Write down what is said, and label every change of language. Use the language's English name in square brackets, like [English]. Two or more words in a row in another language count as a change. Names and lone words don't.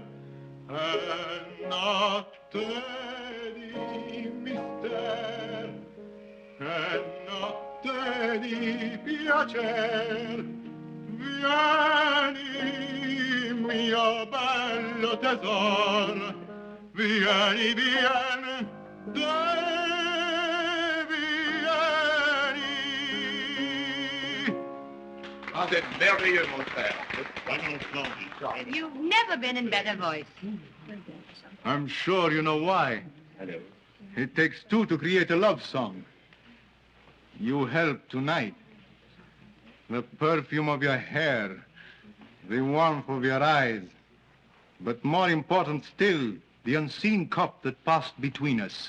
[Italian] È notte di mister, è notte di piacer. Vieni, mio bello tesor, vieni, vieni, [French] C'est merveilleux, mon frère. [English] You've never been in better voice. I'm sure you know why. It takes two to create a love song. You help tonight. The perfume of your hair, the warmth of your eyes, but more important still, the unseen cup that passed between us.